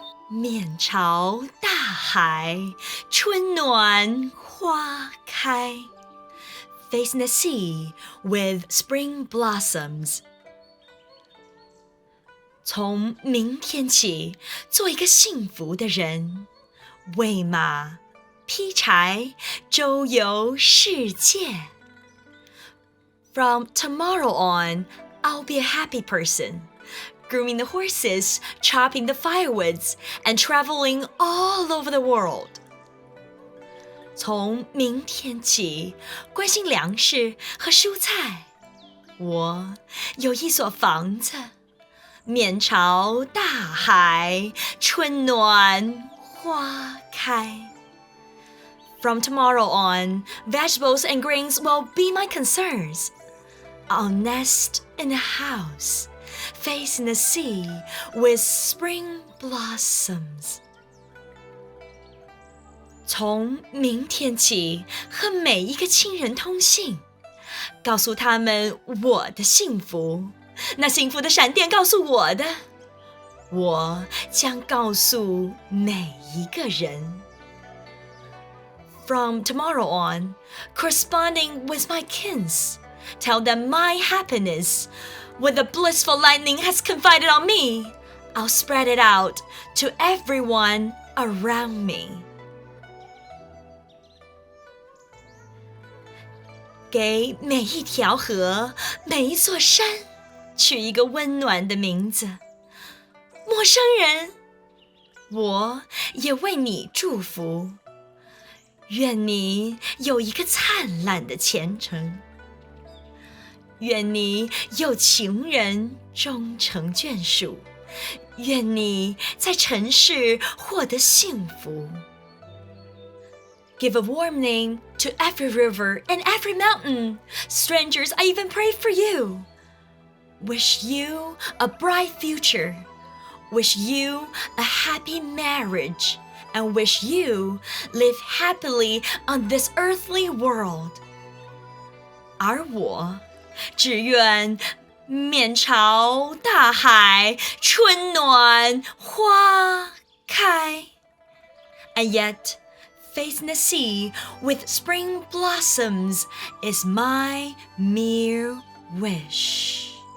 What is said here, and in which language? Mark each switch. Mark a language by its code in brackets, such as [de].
[zh] 面朝大海，春暖花开。 [en] Facing the sea with spring blossoms. [zh] 从明天起，做一个幸福的人，喂马，劈柴，周游世界。 [en] From tomorrow on, I'll be a happy person.Grooming the horses, chopping the firewoods, and traveling all over the world. [zh] 从明天起，关心粮食和蔬菜。我有一所房子，面朝大海，春暖花开。 [en] From tomorrow on, vegetables and grains will be my concerns. I'll nest in a house.Facing the sea with spring blossoms. [zh] 从明天起，和每一个亲人通信，告诉他们我的幸福。那幸福的闪电告诉我的，我将告诉每一个人。 [en] From tomorrow on, corresponding with my kins, tell them my happiness.What the blissful lightning has confided on me, I'll spread it out to everyone around me. [zh] 给每一条河、每一座山取一个温暖的名字。陌生人，我也为你祝福。愿你有一个灿烂的前程。愿你有情人终成眷属，愿你在尘世获得幸福。 [en] Give a warm name to every river and every mountain. Strangers, I even pray for you. Wish you a bright future. Wish you a happy marriage. And wish you live happily on this earthly world. [zh] 而我只愿面朝大海，春暖花开。 [en] And yet, facing the sea with spring blossoms is my mere wish.